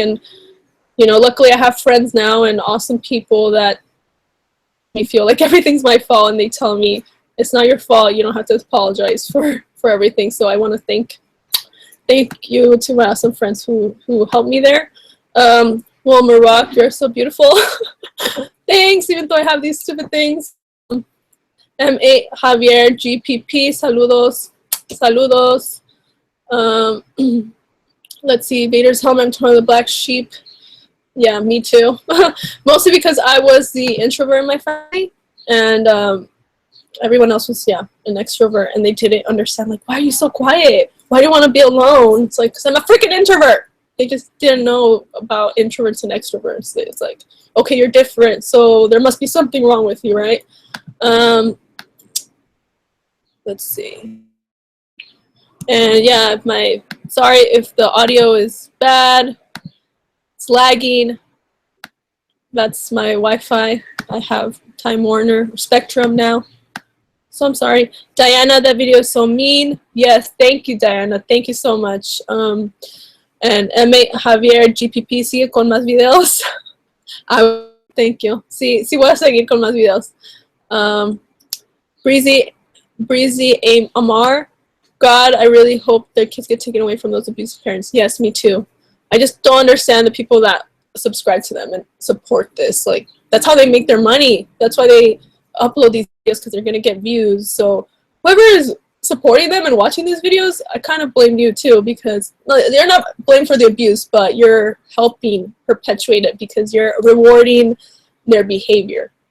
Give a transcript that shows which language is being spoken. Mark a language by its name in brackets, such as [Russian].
[English] And, you know, luckily I have friends now and awesome people that make me feel like everything's my fault, and they tell me it's not your fault. You don't have to apologize for everything. So I want to thank you to my awesome friends who helped me there. Well, Maroc, you're so beautiful. Thanks, even though I have these stupid things. [Spanish] M8 Javier GPP, saludos, saludos. [English] Let's see, Vader's helmet, I'm torn the black sheep. Yeah, me too. Mostly because I was the introvert in my family, and everyone else was, yeah, an extrovert, and they didn't understand, like, why are you so quiet? Why do you want to be alone? It's like, because I'm a freaking introvert. They just didn't know about introverts and extroverts. It's like, okay, you're different, so there must be something wrong with you, right? Let's see. And yeah, sorry if the audio is bad. It's lagging. That's my Wi-Fi. I have Time Warner Spectrum now. So I'm sorry. Diana, that video is so mean. Yes, thank you, Diana. Thank you so much. [Spanish] And M8 Javier GPP, sigue con más videos. [English] Thank you. [Spanish] Sí, voy a seguir con más videos. [English] Breezy Aim Amar. God, I really hope their kids get taken away from those abusive parents. Yes, me too. I just don't understand the people that subscribe to them and support this. Like, that's how they make their money. That's why they upload these videos, because they're going to get views. So whoever is supporting them and watching these videos, I kind of blame you too, because they're not blamed for the abuse, but you're helping perpetuate it because you're rewarding their behavior.